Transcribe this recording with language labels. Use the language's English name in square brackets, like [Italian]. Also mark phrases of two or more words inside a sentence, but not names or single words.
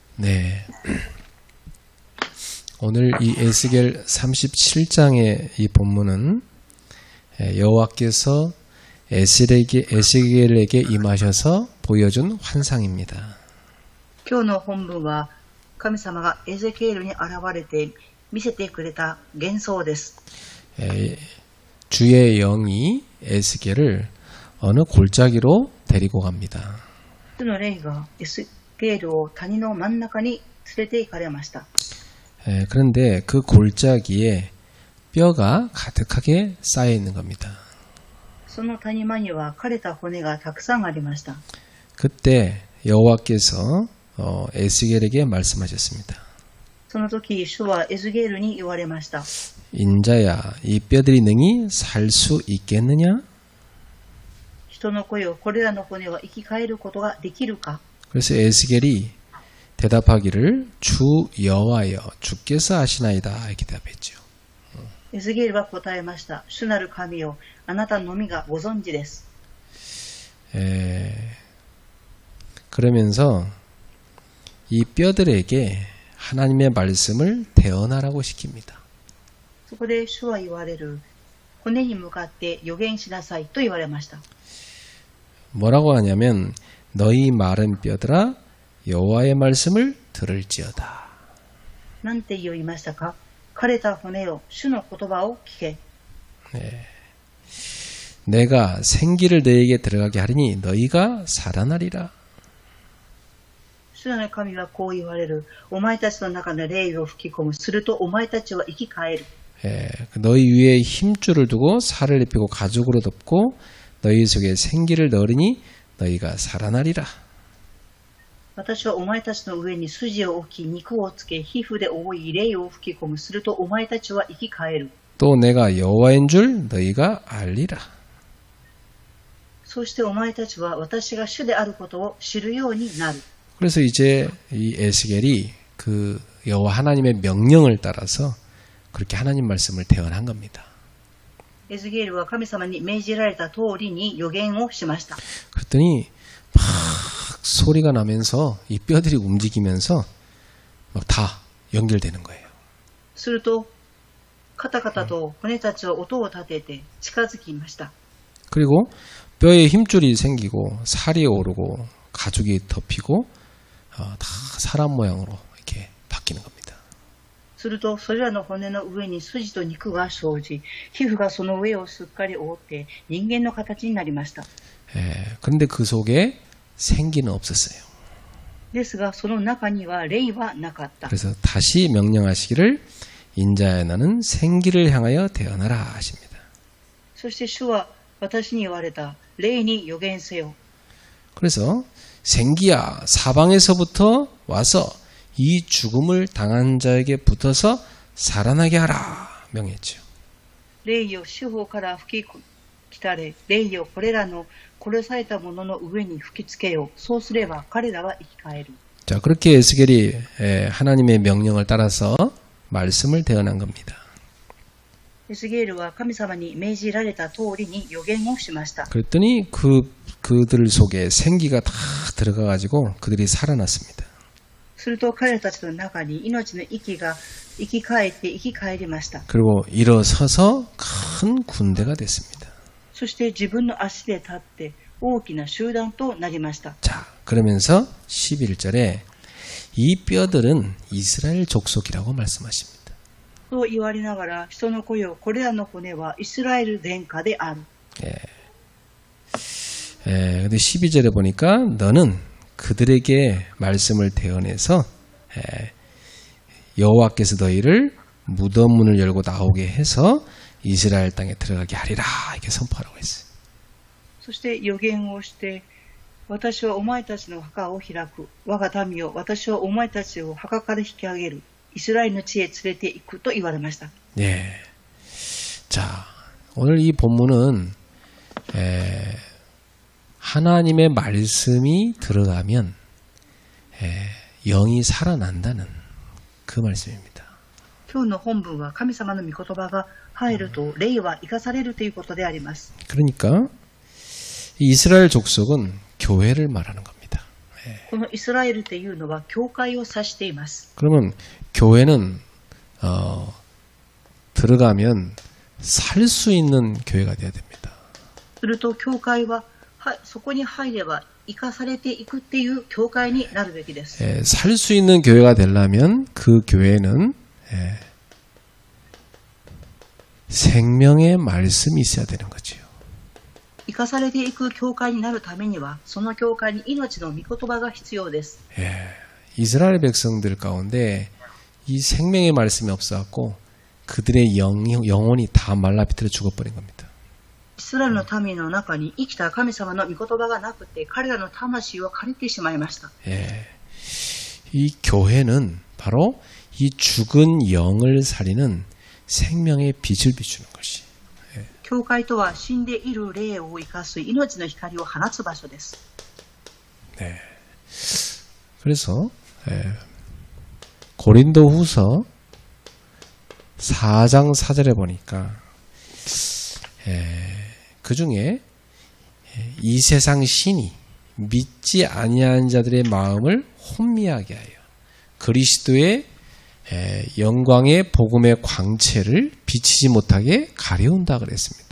[Korean] 네. 오늘 이 에스겔 37장의 이 본문은 여호와께서 에스겔에게 임하셔서 보여준 환상입니다. [Japanese] 今日の本文は神様がエゼキエルに現れて見せてくれた幻想です。 [Korean] 주의 영이 에스겔을 어느 골짜기로 데리고 갑니다. [Japanese] 主の霊がエゼキエルを谷の真ん中に連れて行かれました。 [Korean] 그런데 그 골짜기에 뼈가 가득하게 쌓여 있는 겁니다. [Japanese] その谷間には枯れた骨がたくさんありました。 [Korean] 그때 여호와께서 에스겔에게 말씀하셨습니다. [Japanese] その時主はエゼキエルに言われました。 [Korean] 인자야, 이 뼈들이 능히 살 수 있겠느냐? [Japanese] 人の声をこれらの骨は生き返ることができるか。 [Korean] 그래서 에스겔이 대답하기를 주 여호와여 주께서 하시나이다 이렇게 대답했죠. [Japanese] エゼキエルは答えました。主なる神よ、あなたのみがご存知です。 [Korean] 그러면서 이 뼈들에게 하나님의 말씀을 대언하라고 시킵니다. [Japanese] そこで主は言われる。骨に向かって予言しなさいと言われました。 [Korean] 뭐라고 하냐면 너희 마른 뼈들아 여호와의 말씀을 들을지어다. [Japanese] なんて言いましたか。枯れた骨よ、主の言葉を聞け。 [Korean] 내가 생기를 너희에게 들어가게 하리니 너희가 살아나리라. [Japanese] 主なる神はこう言われる。お前たちの中の霊を吹き込む。するとお前たちは生き返る。 [Korean] 너희 위에 힘줄을 두고 살을 입히고 가죽으로 덮고 너희 속에 생기를 넣으리니 너희가 살아나리라. [Japanese] 私はお前たちの上に筋を置き、肉をつけ、皮膚で覆い、霊を吹き込む。するとお前たちは生き返る。 [Korean] 또 내가 여호와인 줄 너희가 알리라. [Japanese] そしてお前たちは私が主であることを知るようになる。 [Korean] 그래서 이제 이 에스겔이 그 여호와 하나님의 명령을 따라서 그렇게 하나님 말씀을 대언한 겁니다. [Japanese] エゼキエルは神様に命じられた通りに予言をしました。 [Korean] 그랬더니 막 소리가 나면서 이 뼈들이 움직이면서 막 다 연결되는 거예요. [Japanese] すると、カタカタと骨たちは音を立てて近づきました。 [Korean] 그리고 뼈에 힘줄이 생기고 살이 오르고 가죽이 덮이고 다 사람 모양으로 이렇게 바뀌는 겁니다. [Japanese] すると、それらの骨の上に筋と肉が生じ、皮膚がその上をすっかり覆って人間の形になりました。 [Korean] 그런데 그 속에 생기는 없었어요. [Japanese] ですが、その中には霊はなかった。 [Korean] 그래서 다시 명령하시기를 인자야 너는 생기를 향하여 대언하라 하십니다. [Japanese] そして主は私に言われた。霊に予言せよ。 [Korean] 그래서 생기야 사방에서부터 와서 이 죽음을 당한 자에게 붙어서 살아나게 하라 명했죠. [Japanese] 霊よ四方から吹き来たれ。霊よこれらの殺された者の上に吹きつけよ。そうすれば彼らは生き返る。 [Korean] 자, 그렇게 에스겔이 하나님의 명령을 따라서 말씀을 대언한 겁니다. [Japanese] エゼキエルは神様に命じられた通りに予言をしました。 [Korean] 그랬더니 그들 속에 생기가 다 들어가가지고 그들이 살아났습니다. [Japanese] すると彼らたちの中に命の息が生き返って生き返りました。 [Korean] 그리고 일어서서 큰 군대가 됐습니다. [Japanese] そして自分の足で立って大きな集団となりました。 [Korean] 자, 그러면서 11절에 이 뼈들은 이스라엘 족속이라고 말씀하십니다. [Japanese] と言われながら人の子よこれらの骨はイスラエル殿下である。 [Korean] 근데 12절에 보니까 너는 그들에게 말씀을 대언해서 여호와께서 너희를 무덤 문을 열고 나오게 해서 이스라엘 땅에 들어가게 하리라 이렇게 선포하라고 했어요. [Japanese] そして予言をして私はお前たちの墓を開く。我が民よ私はお前たちを墓から引き上げる。イスラエルの地へ連れて行くと言われました。 [Korean] 네. 자, 오늘 이 본문은 하나님의 말씀이 들어가면 영이 살아난다는 그 말씀입니다. [Japanese] 今日の本文は神様の御言葉が入ると霊は生かされるということであります。 [Korean] 그러니까 이스라엘 족속은 교회를 말하는 겁니다. [Japanese] このイスラエルというのは教会を指しています。 [Korean] 그러면 교회는 들어가면 살 수 있는 교회가 돼야 됩니다. [Japanese] すると教会はそこに入れば生かされていくっていう教会になるべきです。 [Korean] 살 수 있는 교회가 되려면 그 교회는 생명의 말씀이 있어야 되는 거죠. [Japanese] 生かされていく教会になるためにはその教会に命の御言葉が必要です。 [Korean] 이스라엘 백성들 가운데 이 생명의 말씀이 없어갖고 그들의 영혼이 다 말라 비틀어 죽어버린 겁니다. [Japanese] イスラエルの民の中に生きた神様の御言葉がなくて彼らの魂は枯れてしまいました。 [Korean] 이 교회는 바로 이 죽은 영을 살리는 생명의 빛을 비추는 것이. [Japanese] 教会とは死んでいる霊を生かす命の光を放つ場所です。 [Korean] 그래서 고린도후서 4장 4절에 보니까 그 중에 이 세상 신이 믿지 아니하는 자들의 마음을 혼미하게 하여 그리스도의 영광의 복음의 광채를 비치지 못하게 가려운다 그랬습니다.